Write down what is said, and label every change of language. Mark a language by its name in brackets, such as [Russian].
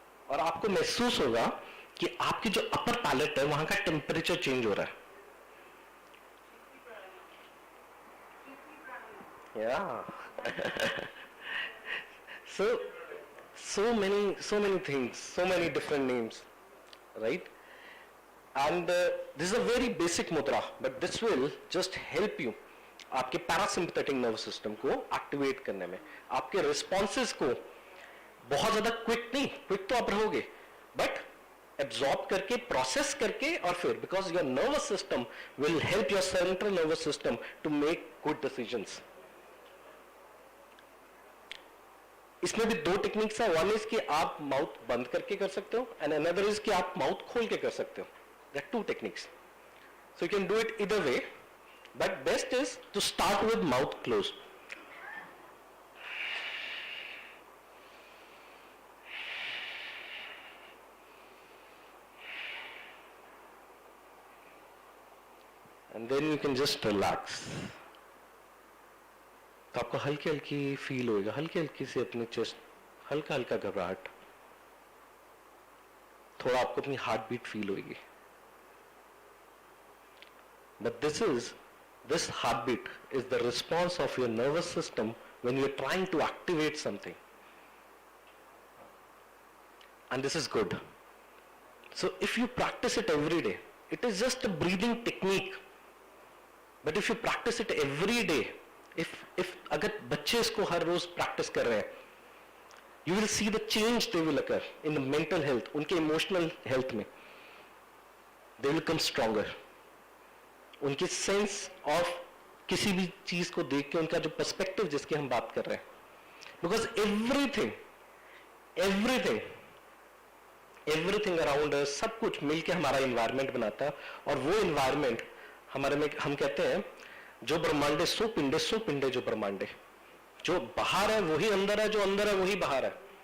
[Hindi] और आपको महसूस होगा कि आपकी जो अपर पैलेट है वहां का टेम्परेचर चेंज हो रहा है। [English] Yeah. So many things, so many different names, right? And this is a very basic mudra, but this will just help you [Hindi] आपके पैरासिम्पथेटिक नर्व सिस्टम को एक्टिवेट करने में, आपके रिस्पॉन्सेज को बहुत ज्यादा क्विक तो आप रहोगे, बट एब्जॉर्ब करके, प्रोसेस करके, और फिर [English] Because your nervous system will help your central nervous system to make good decisions. [Hindi] इसमें भी दो टेक्निक्स है. वन इज कि आप माउथ बंद करके कर सकते हो, एंड अनदर इज कि आप माउथ खोल के कर सकते हो. [English] That two techniques. So you can do it either way, but best is to start with mouth close. And then you can just relax. [Hindi] तो आपको हल्की हल्की फील होएगा, हल्की हल्की से अपनी चेस्ट, हल्का हल्का घबराहट, थोड़ा आपको अपनी हार्ट बीट फील होगी. [English] But this heartbeat is the response of your nervous system when you are trying to activate something. And this is good. So if you practice it every day, it is just a breathing technique. But if you practice it every day, if [Hindi] अगर बच्चे इसको हर रोज practice कर रहे हैं, [English] you will see the change they will occur in the mental health, उनके emotional health में. They will come stronger. [Hindi] उनकी sense of किसी भी चीज को देख के, उनका जो पर्सपेक्टिव जिसकी हम बात कर रहे हैं, [English] because everything around us, [Hindi] सब कुछ मिलके हमारा इन्वायरमेंट बनाता है. और वो इन्वायरमेंट हमारे में, हम कहते हैं जो ब्रह्मांडे सो पिंडे जो ब्रह्मांडे, जो बाहर है वही अंदर है, जो अंदर है वही बाहर है.